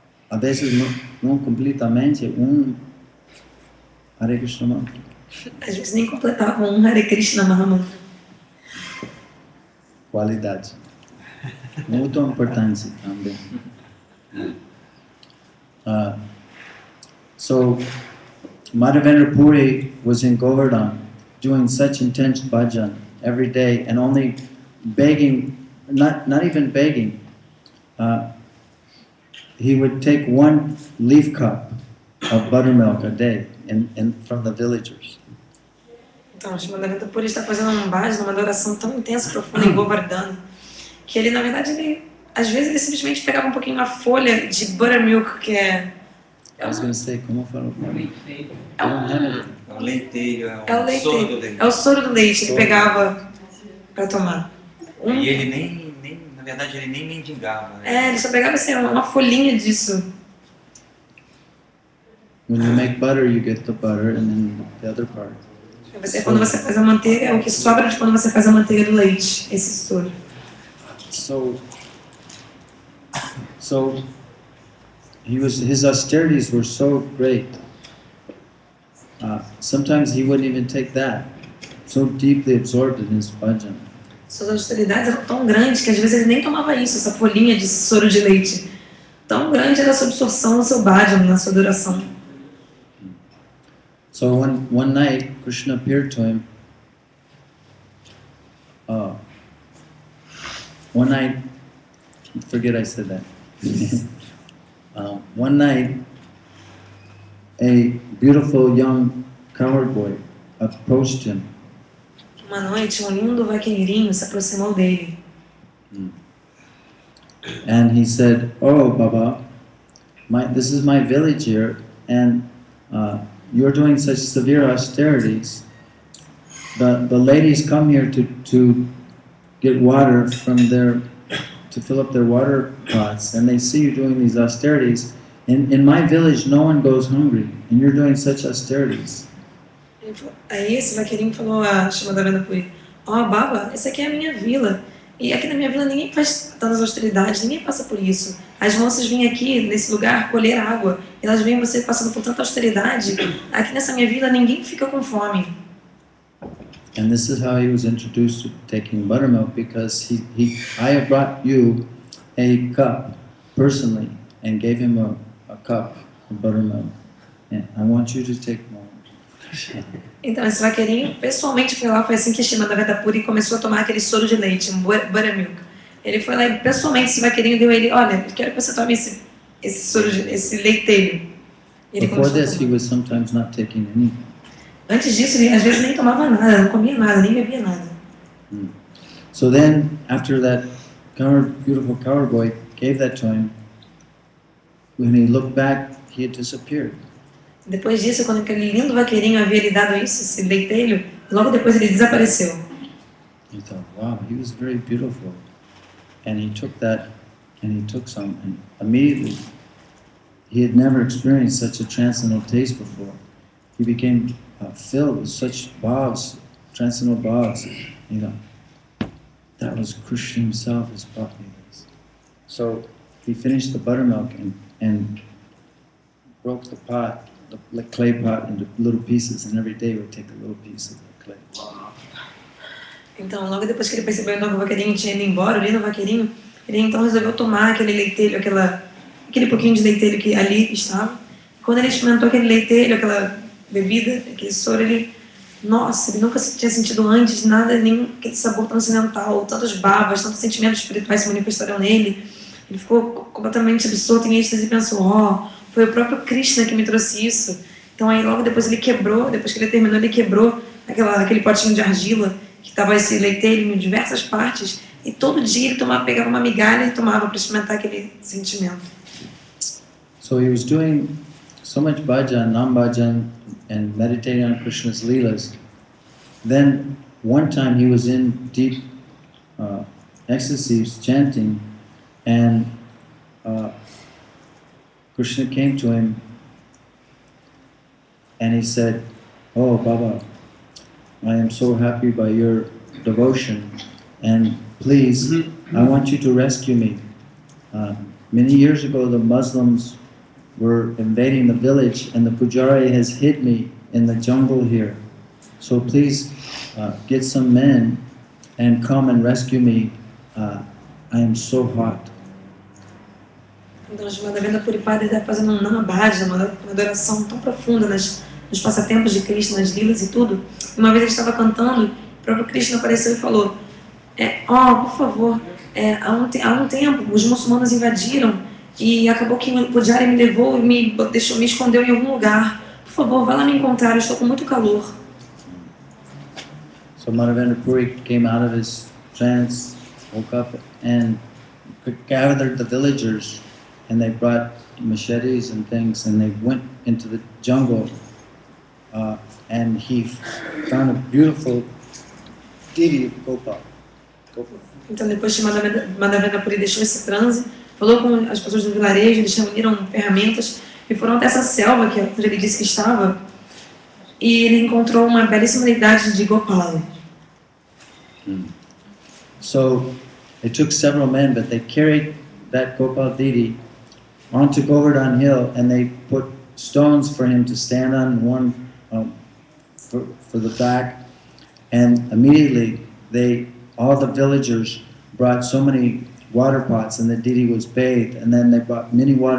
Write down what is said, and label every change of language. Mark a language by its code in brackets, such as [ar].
[pt] A vezes não completamente Hare Krishna Mantra. Às vezes nem completavam um Hare Krishna Mahamantra. Qualidade. Muito importante também. [en] So, Madhavendra Puri was in Govardhan doing such intense bhajan every day and only begging, not even begging, he would take 1 leaf cup of buttermilk a day from the villagers. [pt] Então, o Madhavendra Puri está fazendo um bhajan, uma adoração tão intensa, profunda em Govardhana, que ele, na verdade, às vezes ele simplesmente pegava um pouquinho a folha de buttermilk, que é... [en] I was going to say, [pt] como falo? É o leiteiro, É o soro do leite. leite. É o soro do leite, ele pegava para tomar. E ele nem, na verdade, ele nem mendigava. Né? Ele só pegava assim, uma folhinha disso. [en] When you make butter, you get the butter and then the other part. [pt] Quando você faz a manteiga, é o que sobra de quando você faz a manteiga do leite, esse soro. [en] So his austerities were so great. Sometimes he wouldn't even take that. So deeply absorbed in his bhajan. [pt] Suas austeridades eram tão grandes que às vezes ele nem tomava isso, essa folhinha de soro de leite. Tão grande era a sua absorção no seu bhajan, na sua adoração. [en] So one night, Krishna appeared to him. One night, forget I said that. One night, a beautiful young cowherd boy approached him. [pt] Uma noite, um lindo vaqueirinho se aproximou dele. [en] And he said, "Oh, Baba, this is my village here, and you're doing such severe austerities. The ladies come here to get water to fill up their water pots, and they see you doing these austerities. In my village, no one goes hungry, and you're doing such austerities." [pt] Aí esse vaqueirinho falou a Madhavendra Puri: Baba, essa aqui é a minha vila. E aqui na minha vila ninguém faz tantas austeridades, ninguém passa por isso. As moças vêm aqui nesse lugar colher água, e elas veem você passando por tanta austeridade. Aqui nessa minha vila ninguém fica com fome. [en] And this is how he was introduced to taking buttermilk, because I have brought you a cup personally and gave him a cup of buttermilk, and I want you to take more. [pt] Então esse vaqueirinho pessoalmente foi lá, foi assim que Madhavendra Puri começou a tomar aquele soro de leite, um buttermilk. Ele foi lá e pessoalmente esse vaqueirinho deu a ele: olha, eu quero que você tome esse soro, esse leiteiro. [en] Before this, he was sometimes not taking anything. [pt] Antes disso, ele às vezes nem tomava nada, não comia nada, nem bebia nada. [en] So then, after that beautiful cowherd boy gave that to him, when he looked back, he had disappeared. [pt] Depois disso, quando aquele lindo vaqueirinho havia lhe dado isso, esse leiteiro, logo depois ele desapareceu. [en] He thought, wow, he was very beautiful. And he took that, and he took some, and immediately, he had never experienced such a transcendental taste before. He became filled with such bhavs, transcendental bhavs. You know, that was Krishna himself has brought me this. So he finished the buttermilk and broke the pot, the clay pot, into little pieces, and every day would take a little piece of the clay. [pt] Então, logo depois que ele percebeu então, que o vaqueirinho tinha ido embora, ali no vaqueirinho, ele então resolveu tomar aquele leitelho, aquele pouquinho de leitelho que ali estava. Quando ele experimentou aquele leitelho, aquela bebida, aquele soro, nossa, ele nunca tinha sentido antes nada, nem aquele sabor transcendental, tantos babas, tantos sentimentos espirituais se manifestaram nele. Ele ficou completamente absorto em êxtase e pensou, foi o próprio Krishna que me trouxe isso. Então aí logo depois ele quebrou, depois que ele terminou, ele quebrou aquele potinho de argila que estava esse leitelho em diversas partes, e todo dia ele pegava uma migalha e tomava para experimentar aquele sentimento. [en] So he was doing so much bhajan, nam-bhajan, and meditating on Krishna's leelas. Then one time he was in deep ecstasy, chanting, and Krishna came to him and he said, "Oh Baba, I am so happy by your devotion, and please, I want you to rescue me. Many years ago the Muslims were invading the village and the pujari has hid me in the jungle here. So please get some men and come and rescue me. I am so hot." [pt] Então, o Madhavendra Puripada está fazendo um namabhaja, uma adoração tão profunda nos passatempos de Krishna, nas lilas e tudo. E uma vez ele estava cantando, o próprio Krishna apareceu e falou, por favor, há um tempo os muçulmanos invadiram e acabou que o Pujari me levou e me escondeu em algum lugar. Por favor, vá lá me encontrar, eu estou com muito calor. [en] So Madhavendra Puri came out of his trance, woke up and gathered the villagers, and they brought machetes and things, and they went into the jungle, and he found a beautiful deity of Gopal. [pt] Então depois que Madhavendra Puri deixou esse transe, falou com as pessoas do vilarejo, eles reuniram ferramentas e foram até essa selva que onde ele disse que estava, e ele encontrou uma belíssima deidade de Gopal. [en] So it took several men, but they carried that Gopal deity onto Govardhan Hill, and they put stones for him to stand on, one for the back, and immediately all the villagers brought so many water pots, and the deity was bathed, and then they brought many